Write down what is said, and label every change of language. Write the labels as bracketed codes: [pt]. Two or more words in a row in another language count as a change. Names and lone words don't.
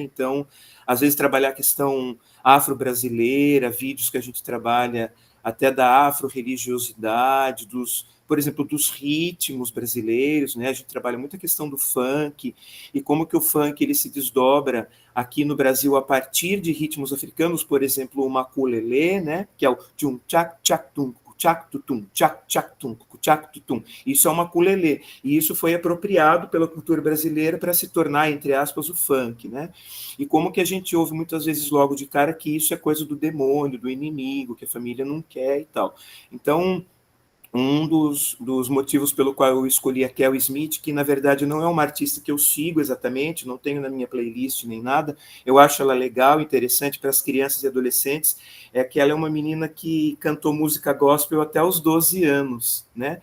[pt] Então, às vezes, trabalhar a questão afro-brasileira, vídeos que a gente trabalha até da afro-religiosidade, por exemplo, dos ritmos brasileiros, né? A gente trabalha muito a questão do funk e como que o funk ele se desdobra aqui no Brasil a partir de ritmos africanos, por exemplo, o maculelê, né? Que é o tchum tchac tchac tum tchac tutum tchac tchac tum tchac tutum. Isso é o maculelê e isso foi apropriado pela cultura brasileira para se tornar, entre aspas, o funk, né? E como que a gente ouve muitas vezes logo de cara que isso é coisa do demônio, do inimigo, que a família não quer e tal. Então, um dos motivos pelo qual eu escolhi a Kel Smith, que na verdade não é uma artista que eu sigo exatamente, não tenho na minha playlist nem nada, eu acho ela legal, interessante para as crianças e adolescentes, é que ela é uma menina que cantou música gospel até os 12 anos, né?